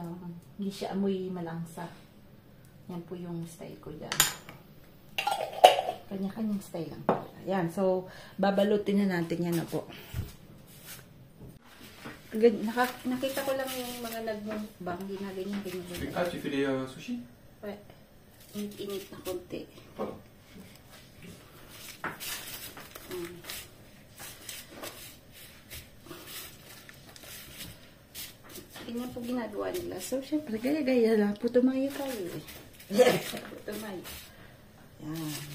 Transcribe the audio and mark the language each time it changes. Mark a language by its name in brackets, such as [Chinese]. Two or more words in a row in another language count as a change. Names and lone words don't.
[Filipino] Hindi siya amoy malangsa. Yan po yung style ko dyan. Kanya-kanyang style lang. Yan. So, babalutin na natin yan na po. Nakita ko lang yung mga nagmukbang. Ginagaling ganyan. [French] Ah, tu fais des sushis? Ouais. [Filipino] Init na konti. Pardon. Ganyan po ginagawa nila. So, syempre, gaya-gaya lang. Putumayo tayo eh. Putumayo. Yan.